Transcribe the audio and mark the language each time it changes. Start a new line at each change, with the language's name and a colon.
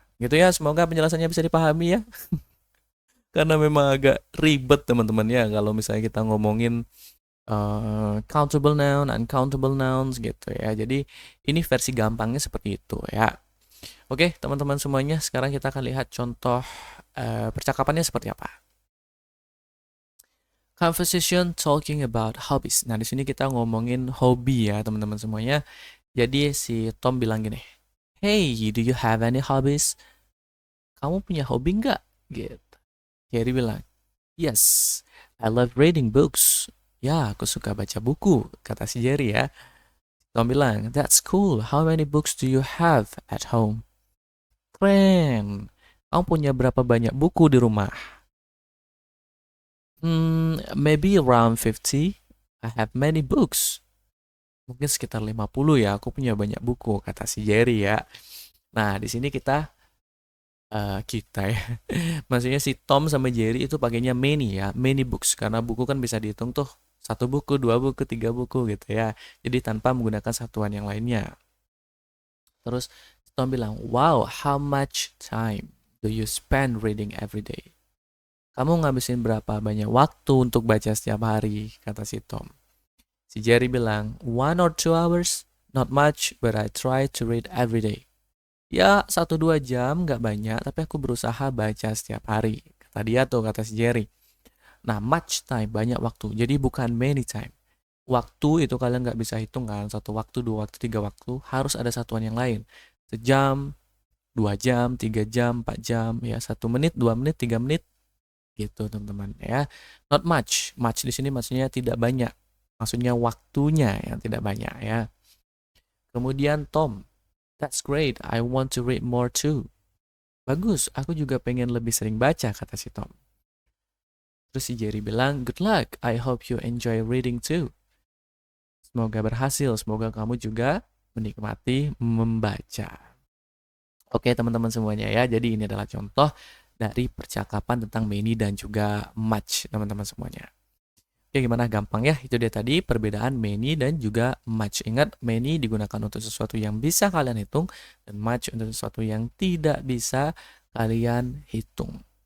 Indonesian: Gitu ya, semoga penjelasannya bisa dipahami ya. Karena memang agak ribet teman-teman ya kalau misalnya kita ngomongin countable noun, uncountable nouns gitu ya. Jadi ini versi gampangnya seperti itu ya. Oke, teman-teman semuanya, sekarang kita akan lihat contoh percakapannya seperti apa.
English: Conversation talking about hobbies.
Indonesian: Nah, di sini kita ngomongin hobi ya, teman-teman semuanya. Jadi si Tom bilang gini,
English: "Hey, do you have any hobbies?"
Indonesian: Kamu punya hobi nggak? Gitu.
English: Jerry bilang, "Yes, I love reading books."
Indonesian: Ya, aku suka baca buku, kata si Jerry ya. Tom bilang,
English: "That's cool. How many books do you have at home?"
Indonesian: Keren. Kamu punya berapa banyak buku di rumah?
English: Maybe around 50. I have many books.
Indonesian: Mungkin sekitar 50 ya, aku punya banyak buku, kata si Jerry ya. Nah, di sini kita ya. Maksudnya si Tom sama Jerry itu pakainya many ya, many books. Karena buku kan bisa dihitung tuh, satu buku, dua buku, tiga buku gitu ya. Jadi tanpa menggunakan satuan yang lainnya.
English: Terus Tom bilang, "Wow, how much time do you spend reading every day?"
Indonesian: Kamu ngabisin berapa banyak waktu untuk baca setiap hari, kata si Tom.
English: Si Jerry bilang, 1 or 2 hours, not much, but I try to read every day.
Indonesian: Ya, 1-2 jam, nggak banyak, tapi aku berusaha baca setiap hari. Kata dia tuh, kata si Jerry. Nah, much time, banyak waktu. Jadi bukan many time. Waktu itu kalian nggak bisa hitung kan, 1 waktu, 2 waktu, 3 waktu. Harus ada satuan yang lain. Sejam, 2 jam, 3 jam, 4 jam, ya 1 menit, 2 menit, 3 menit, gitu teman-teman ya.
English: Not much.
Indonesian: Much di sini maksudnya tidak banyak. Maksudnya waktunya yang tidak banyak ya. Kemudian Tom,
English: "That's great. I want to read more too."
Indonesian: Bagus, aku juga pengen lebih sering baca, kata si Tom. Terus si Jerry bilang,
English: "Good luck. I hope you enjoy reading too."
Indonesian: Semoga berhasil, semoga kamu juga menikmati membaca. Oke teman-teman semuanya ya, jadi ini adalah contoh dari percakapan tentang many dan juga much teman-teman semuanya. Oke, gimana, gampang ya? Itu dia tadi perbedaan many dan juga much. Ingat, many digunakan untuk sesuatu yang bisa kalian hitung dan much untuk sesuatu yang tidak bisa kalian hitung.